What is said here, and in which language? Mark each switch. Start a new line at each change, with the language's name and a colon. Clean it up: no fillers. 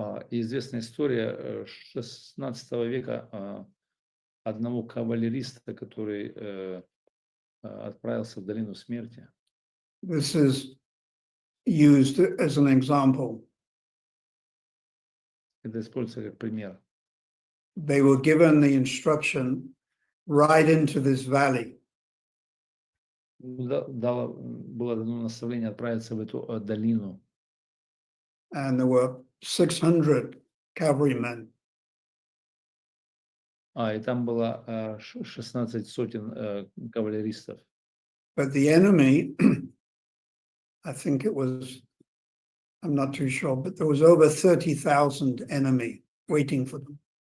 Russian: Известная история 16 века одного кавалериста, который отправился в долину смерти.
English: This is used as an example.
Russian: Это используется как пример.
English: They were given the instruction, ride into this valley.
Russian: Было дано наставление отправиться в эту долину.
English: And there were 600 cavalrymen.
Russian: И там было 16 сотен кавалеристов.
English: But the enemy, I think it was, I'm not too sure, but there was over 30,000 enemy waiting for them.